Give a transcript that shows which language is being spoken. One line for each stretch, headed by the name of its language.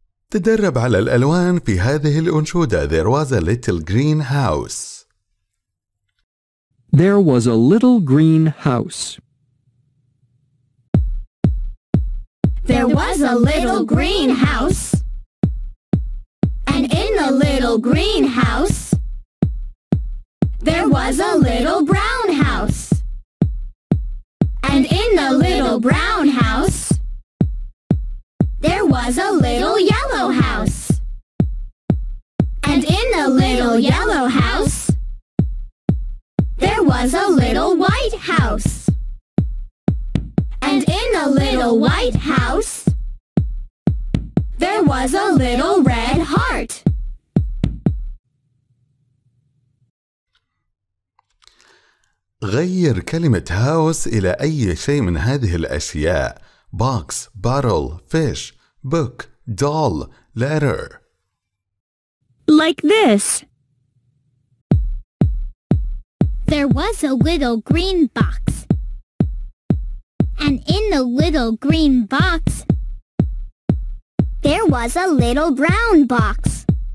Arabic: تدرب على الألوان في هذه الأنشودة.
English: There was a little green house. There was a little green house. There was a little green house. And in the little green house, there was a little brown house. And in the little brown house, there was a little yellow house. And in the little yellow house, there was a little white house. And in the little white house, there was a little red heart.
Arabic: غير كلمة house إلى أي شيء من هذه الأشياء.
English: box, bottle, fish, book, doll, letter. Like this. There was a little green box. And in the little green box, there was a little brown box.